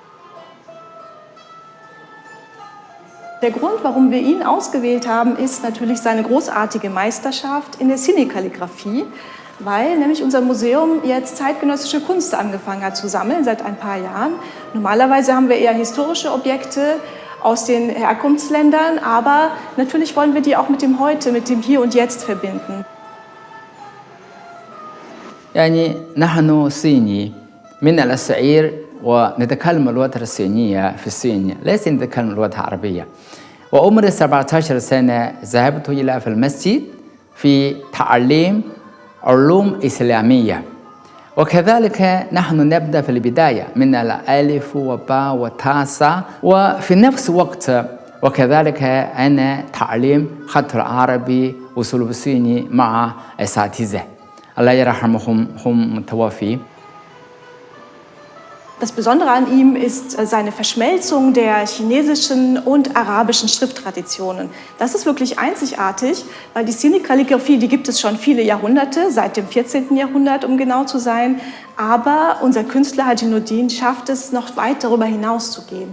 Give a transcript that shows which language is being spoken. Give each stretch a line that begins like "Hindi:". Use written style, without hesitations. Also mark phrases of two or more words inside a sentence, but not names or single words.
German: Der Grund, warum wir ihn ausgewählt haben, ist natürlich seine großartige Meisterschaft in der Cine-Kalligraphie, weil nämlich unser Museum jetzt zeitgenössische Kunst angefangen hat zu sammeln seit ein paar Jahren. Normalerweise haben wir eher historische Objekte aus den Herkunftsländern, aber natürlich wollen wir die auch mit dem Heute, mit dem Hier und Jetzt verbinden.
Arabic: يعني نحن صيني من الصعير، ونتكلم اللغة الصينية في الصين، ليس نتكلم اللغة العربية. وعمري 17 سنة ذهبت إلى في المسجد في تعليم علوم إسلامية، وكذلك نحن نبدأ في البداية من الألف وباء وتاء، وفي نفس الوقت وكذلك أنا تعليم خط العربي وأسلوب الصيني مع أساتذة الله يرحمهم، هم متوفي.
German: Das Besondere an ihm ist seine Verschmelzung der chinesischen und arabischen Schrifttraditionen. Das ist wirklich einzigartig, weil die Cine-Kalligraphie, die gibt es schon viele Jahrhunderte, seit dem 14. Jahrhundert, um genau zu sein. Aber unser Künstler Haji Nuruddin schafft es, noch weit darüber hinaus zu gehen.